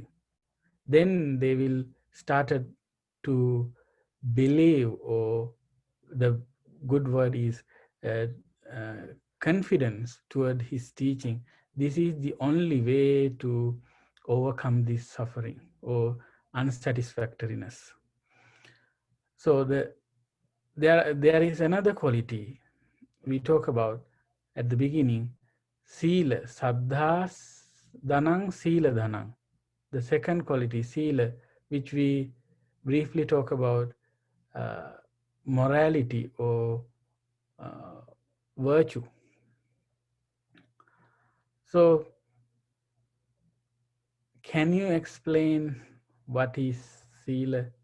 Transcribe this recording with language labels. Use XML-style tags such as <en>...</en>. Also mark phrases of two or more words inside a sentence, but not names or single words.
<en>Then they will start to believe, or the good word is confidence toward his teaching. This is the only way to overcome this suffering or unsatisfactoriness. So there is another quality we talk about at the beginning,</en> <pi>sila, saddha dhanang, sila dhanang.</pi> <en>The second quality, sila, which we briefly talk about, morality or virtue. So can you explain what is sila?</en>